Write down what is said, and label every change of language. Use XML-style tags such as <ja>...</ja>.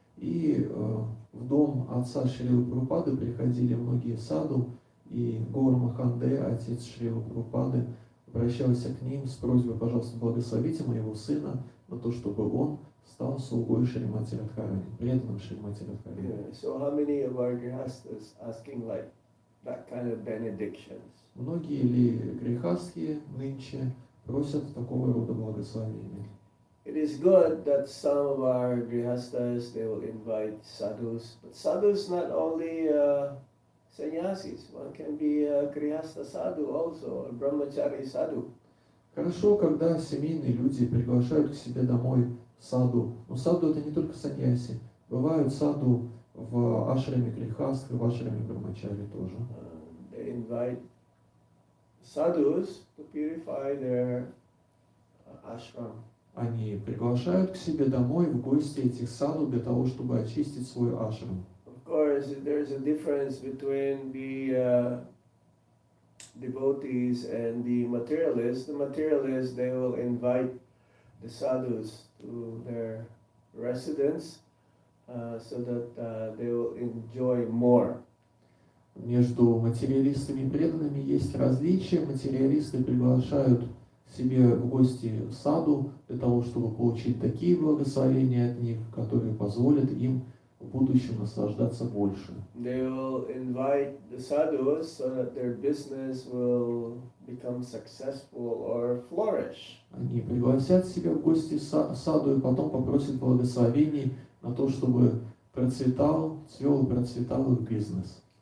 <ru>И в дом отца Шрилы Прабхупады приходили многие саду, и Гаур Маханде, отец Шрилы Прабхупады, обращался к ним с просьбой, пожалуйста, благословите моего сына на то, чтобы он стал слугой Шримати Радхарани, преданным Шримати Радхарани.</ru> <en>So how many of our grihastas asking like that kind of benedictions?</en> <ru>Многие ли грехастхи нынче просят такого рода благословения?</ru> <en>It is good that some of our grihastas, they will invite sadhus, but sadhus not only sannyasis, one can be a grihasta sadhu also, a brahmachari sadhu.</en> <ru>Хорошо, когда семейные люди приглашают к себе домой саду. Но саду это не только саньяси. Бывают саду в ашраме грехастх и в ашраме брамачари тоже.</ru> <en>They invite sadhus to purify their ashram.</en> <ru>Они приглашают к себе домой в гости этих саду для того, чтобы очистить свой ашрам.</ru> <en>Of course, there's a difference between the devotees and the materialists. The materialists, they will invite the sadhus to their residence so that they will enjoy more.</en> <ru>Между материалистами и преданными есть различия. Материалисты приглашают себе в гости саду для того, чтобы получить такие благословения от них, которые позволят им в будущем наслаждаться больше.</ru> <en>They will invite the sadhus so that their business will become successful or flourish.</en> <ru>Они пригласят себя в гости саду и потом попросят благословений на то, чтобы процветал, цвел и процветал их бизнес.</ru>